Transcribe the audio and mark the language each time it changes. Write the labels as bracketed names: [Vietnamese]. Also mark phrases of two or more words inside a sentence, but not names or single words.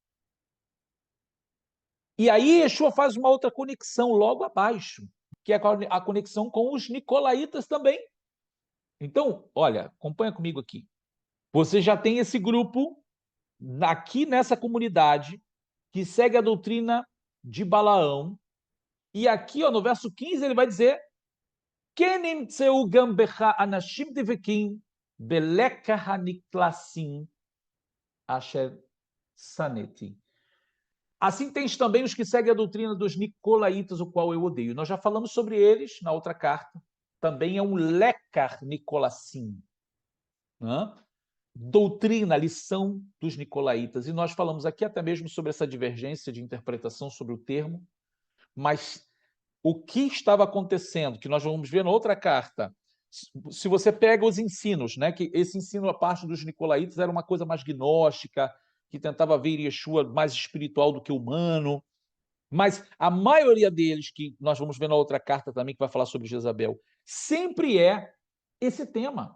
[Portuguese] E aí Yeshua faz uma outra conexão logo abaixo, que é a conexão com os nicolaítas também. Então, olha, acompanha comigo aqui. Você já tem esse grupo aqui nessa comunidade que segue a doutrina de Balaão. E aqui, ó, no verso 15, ele vai dizer: [Hebrew] "כן נמצאו גם בך אנשים דבקים בלקח הניקולאים אשר שנאתי." [Portuguese] Assim tens também os que seguem a doutrina dos nicolaítas, o qual eu odeio. Nós já falamos sobre eles na outra carta. Também é um [Hebrew] לקח ניקולאים, [Portuguese] né? Doutrina, lição dos nicolaítas. E nós falamos aqui até mesmo sobre essa divergência de interpretação sobre o termo, mas o que estava acontecendo, que nós vamos ver na outra carta, se você pega os ensinos, né, que esse ensino, a parte dos nicolaítas, era uma coisa mais gnóstica, que tentava ver Yeshua mais espiritual do que humano, mas a maioria deles, que nós vamos ver na outra carta também, que vai falar sobre Jezabel, sempre é esse tema.